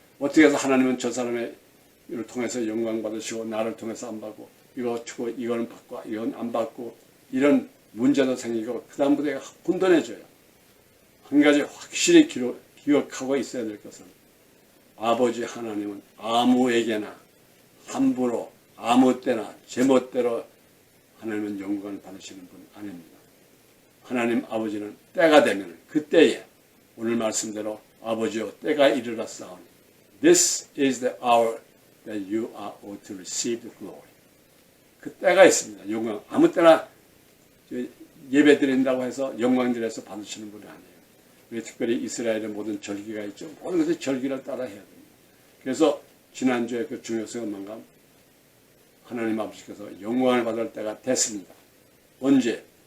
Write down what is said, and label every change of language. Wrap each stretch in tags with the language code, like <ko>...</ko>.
<ko>어떻게 해서 하나님은 저 사람의 이를 통해서 영광 받으시고 나를 통해서 안 받고 이거 주고 이거는 받고 이건 안 받고 이런 문제도 생기고 그 다음부터 혼돈해져요. 한 가지 확실히 기억하고 있어야 될 것은 아버지 하나님은 아무에게나 함부로 아무 때나 제멋대로 하나님은 영광을 받으시는 분 아닙니다. 하나님 아버지는 때가 되면 그때에 오늘 말씀대로 아버지여 때가 이르렀사오니</ko> <en>This is the hour that you are ought to receive the glory.</en> <ko>그 때가 있습니다. 영광 아무 때나 예배 드린다고 해서 영광 드려서 받으시는 분이 아니에요. 우리 특별히 이스라엘의 모든 절기가 있죠. 모든 것의 절기를 따라 해야 됩니다. 그래서 지난주에 그 중요성만감 하나님 아버지께서 영광을 받을 때가 됐습니다. 언제?</ko>